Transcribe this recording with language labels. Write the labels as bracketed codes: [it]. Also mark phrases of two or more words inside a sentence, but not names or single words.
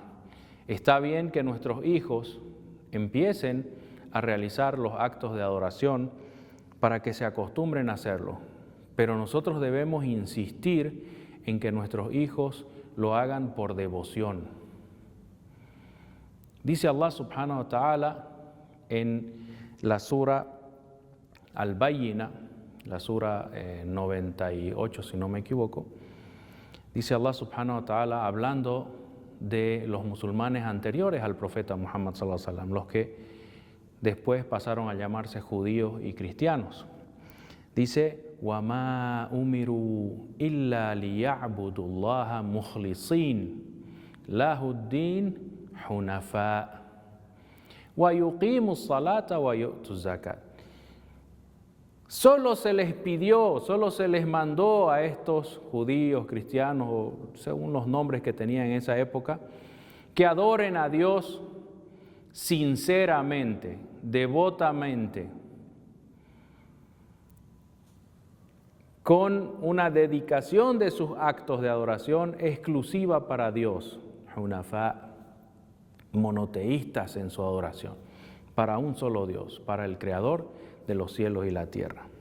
[es] Está bien que nuestros hijos empiecen a realizar los actos de adoración para que se acostumbren a hacerlo, pero nosotros debemos insistir en que nuestros hijos lo hagan por devoción. Dice [ar] الله سبحانه وتعالى [es] en la sura Al-Bayyina, la sura 98 si no me equivoco, dice [ar] الله سبحانه وتعالى [es] hablando de los musulmanes anteriores al profeta Muhammad [ar] صلى الله عليه وسلم, [es] los que después pasaron a llamarse judíos y cristianos. Dice: [ar] وَمَا أُمِرُوا إِلَّا لِيَعْبُدُوا اللَّهَ مُخْلِصِينَ لَهُ الدِّينَ حُنَفَاءَ وَيُقِيمُوا الصَّلَاةَ وَيُؤْتُوا الزَّكَاةَ. [es] Solo se les pidió, solo se les mandó a estos judíos, cristianos, o según los nombres que tenían en esa época, que adoren a Dios sinceramente, devotamente, con una dedicación de sus actos de adoración exclusiva para Dios, Hunafá, monoteístas en su adoración, para un solo Dios, para el Creador de los cielos y la tierra.